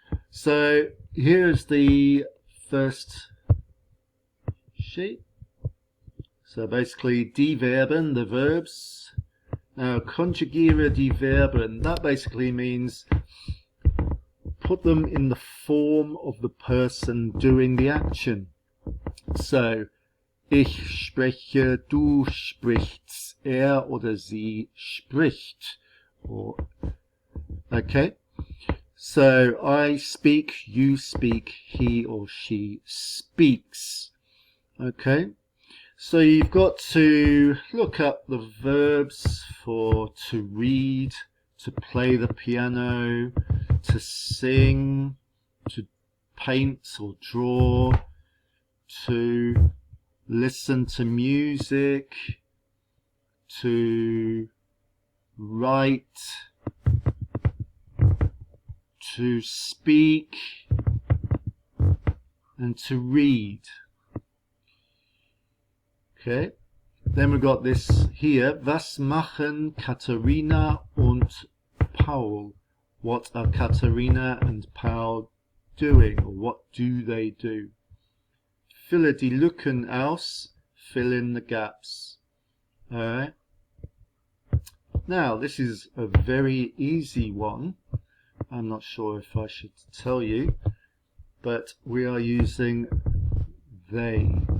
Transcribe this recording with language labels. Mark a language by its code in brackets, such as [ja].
[en] So here's the first sheet. So basically [de] die Verben, [en] the verbs. Now [de] conjugiere die Verben, [en] that basically means put them in the form of the person doing the action. [de] So ich spreche, du sprichst, er oder sie spricht. [en] Okay. So I speak, you speak, he or she speaks. Okay, so you've got to look up the verbs for to read, to play the piano, to sing, to paint or draw, to listen to music, to write, to speak, and to read. Okay, then we've got this here. [de] Was machen Katharina und Paul? [en] What are Katharina and Paul doing, or what do they do? [de] Fülle die Lücken aus, [en] fill in the gaps. Alright. Now, this is a very easy one. I'm not sure if I should tell you, but we are using they.